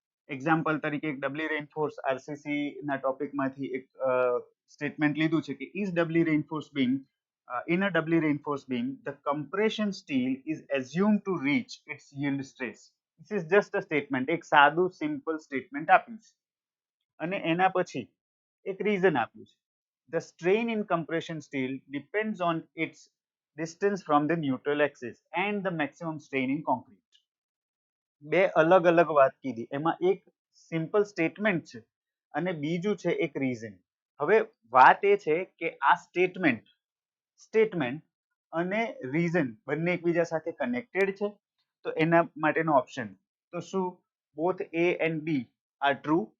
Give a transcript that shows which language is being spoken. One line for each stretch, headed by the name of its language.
Gujarati: Example તરીકે એક ડબલી reinforce RCC ના ટોપિકમાંથી એક સ્ટેટમેન્ટ લીધું છે કે is ડબલી reinforce beam in a doubly reinforced beam the compression steel is assumed to reach its yield stress.
English: This is just a statement,
Gujarati: એક સાદું સિમ્પલ સ્ટેટમેન્ટ આપ્યું છે અને એના પછી એક રીઝન આપ્યું છે.
English: The strain in compression steel depends on its distance from the neutral axis and the maximum strain in concrete.
Gujarati: બે અલગ અલગ વાત કીધી, એમાં એક સિમ્પલ સ્ટેટમેન્ટ છે અને બીજું છે એક રીઝન. હવે વાત એ છે કે આ સ્ટેટમેન્ટ અને રીઝન બંને એકબીજા સાથે કનેક્ટેડ છે. તો એના માટેનો ઓપ્શન તો શું
English: Both A and B are true.